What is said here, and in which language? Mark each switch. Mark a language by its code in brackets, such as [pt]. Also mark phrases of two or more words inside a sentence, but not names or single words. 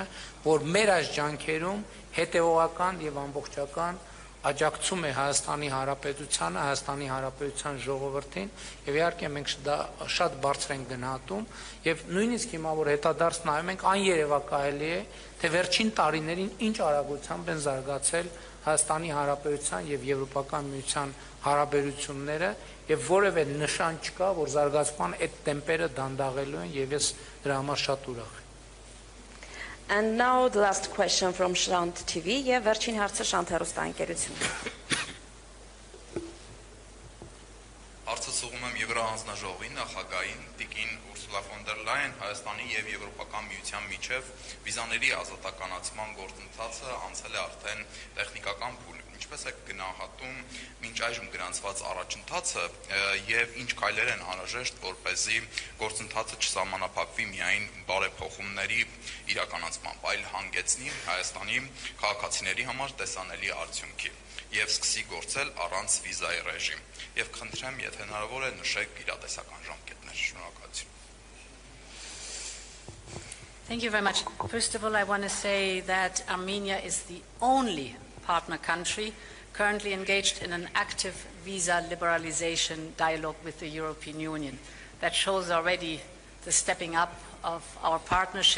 [hy] որ մեր այս ջանքերում հետեւողական եւ ամբողջական աջակցում է Հայաստանի Հանրապետությանը, Հայաստանի Հանրապետության ժողովրդին եւ իհարկե մենք դա շատ բարձր ենք գնահատում եւ նույնիսկ հիմա որ հետադարձ նայում ենք աներևակայելի է թե վերջին տարիներին ինչ արագությամբ են զարգացել Հայաստանի Հանրապետության եւ Եվրոպական միության հարաբերությունները եւ որևէ նշան չկա որ զարգացման այդ տեմպերը դանդաղելու են եւ ես դրա համար շատ ուրախ եմ [en] And now the last question from Shant TV. [hy] Եվ վերջին հարցը Shant հեռուստաընկերություն։ Հարցը ուղղում եմ Եվրոհանձնաժողովի նախագահին Տիկին Ուրսուլա ֆոն դեր Լայան Հայաստանի եւ Եվրոպական միության միջև վիզաների ազատականացման գործընթացը անցել է արդեն տեխնիկական փուլ։ Ինչպես է գնահատում մինչ այժմ գրանցված առաջընթացը եւ ինչ քայլեր են անհրաժեշտ որպեսզի գործընթացը չսահմանափակվի միայն բարեփոխումների իրականացմամբ, այլ հանգեցնի Հայաստանի քաղաքացիների համար տեսանելի արդյունքի եւ սկսի գործել առանց վիզայի ռեժիմ։ Եվ խնդրեմ, եթե հնարավոր է, նշեք իրատեսական ժամկետներ։ Շնորհակալություն։ [en] Thank you very much. First of all, I want to say that Armenia is the only partner country currently engaged in an active visa liberalization dialogue with the European Union. That shows already the stepping up of our partnership.